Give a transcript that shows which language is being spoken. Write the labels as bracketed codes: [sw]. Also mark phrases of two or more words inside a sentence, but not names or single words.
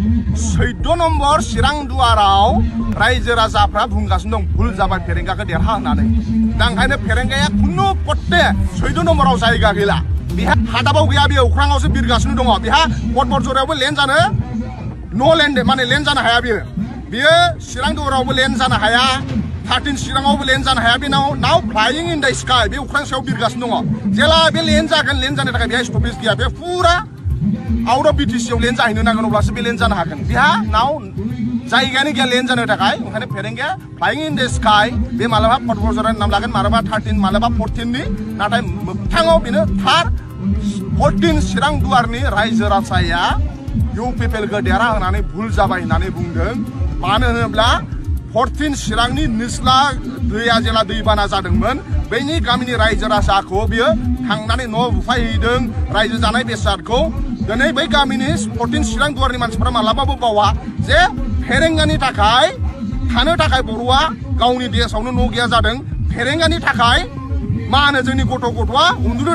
[brx] 14 নম্বর चिरां दुवाराव रायजो राजाफ्रा बुंगासिनो दं भुल जाबाय फेरेंगाखौ देरहा होननानै दा ओंखायनो फेरेंगाया खुनु पट्टे 14 নম্বराव जायगा गैला बिहा हादाबाव गैया बे अख्राङावसो बिरगासिनो दङ बिहा पर्बतजरायावबो लेन्ड जानो नो लेन्ड माने लेन्ड जानो हाया बियो चिरां दुवारावबो लेन्ड जानो हाया 13 चिराङावबो लेन्ड जानो हाया बे नाव [en] flying in the sky [brx] बे अख्रां सायाव बिरगासिनो दङ जेला बे लेन्ड जागोन लेन्ड जानो थाखाय बेहा स्टपेज गैया बे फुरा [en] out of [brx] बिटिसिआव लेन्ड जाहैनो नांगोन अब्लासो बे लेन्ड जानो हागोन बिहा नाव जायगायानो गैया लेन्ड जानो थाखाय ओंखायनो फेरेंगाया [en] flying in the sky [brx] बे मालाबा पर्बतजरानि नाम लागोन मालाबा 13 मालाबा 14 नि नाथाय मोगथाङाव बेनो थार 14 चिरां दुवारनि रायजो राजाया इउपिपिएलखौ देरहा होनानै भुल जाबाय होननानै बुंदों मानो होनोब्ला 14 चिरांनि निस्ला दैया जेला दैबाना जादोंमोन बैनि गामिनि रायजो राजाखौ बियो थांनानै न' बुफायहैदों रायजो जानाय बेसादखौ दिनै बै गामिनि 14 चिरां दुवारनि मानसिफोरा मालाबाबो बावा जे फेरेंगानि थाखाय थानो थाखाय बर'आ गावनि देशआवनो न' गैया जादों फेरेंगानि थाखाय मा होनो जोंनि गथ'आ उन्दुनो